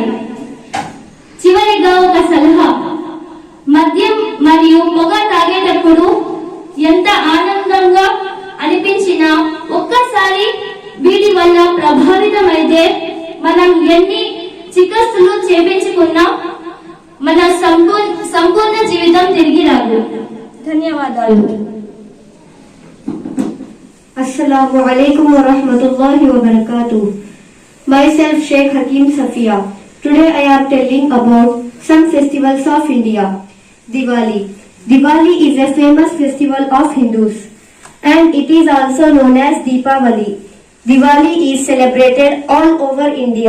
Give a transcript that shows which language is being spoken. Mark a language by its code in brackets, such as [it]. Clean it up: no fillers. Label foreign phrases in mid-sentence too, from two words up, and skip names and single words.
[te] చివరిగా ఒక సలహా: మద్యం మరియు పొగ తాగేటప్పుడు ఎంత ఆనందంగా అనిపించినా ఒక్కసారి వీటి వల్ల ప్రభావితమైతే మనం ఎన్ని చికిత్సలు చేపించుకున్నా మన సంపూర్ణ జీవితం తిరిగి రాదు. ధన్యవాదాలు. [ar] السلام عليكم ورحمة الله وبركاته. [en] Myself Sheikh Hakim Safia. Today I am telling about some festivals of India. Diwali. Diwali is a famous festival of Hindus and it is also known as Deepavali. Diwali is celebrated all over India.